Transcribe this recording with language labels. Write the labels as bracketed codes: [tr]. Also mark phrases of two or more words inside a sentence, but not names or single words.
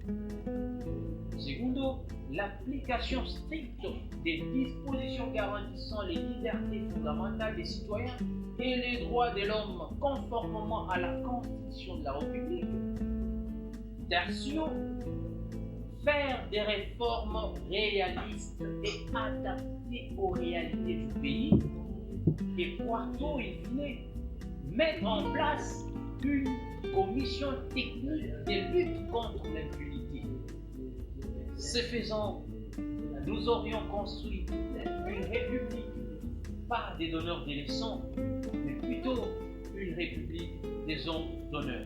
[fr] Secundo, l'application stricte des dispositions garantissant les libertés fondamentales des citoyens et les droits de l'homme conformément à la Constitution de la République. Tertio, faire des réformes réalistes et adaptées aux réalités du pays. Et quarto, [la] in fine, [fr] mettre en place une commission technique de lutte contre l'impunité. Ce faisant, nous aurions construit une république, pas des donneurs de leçons, mais plutôt une république des hommes d'honneur.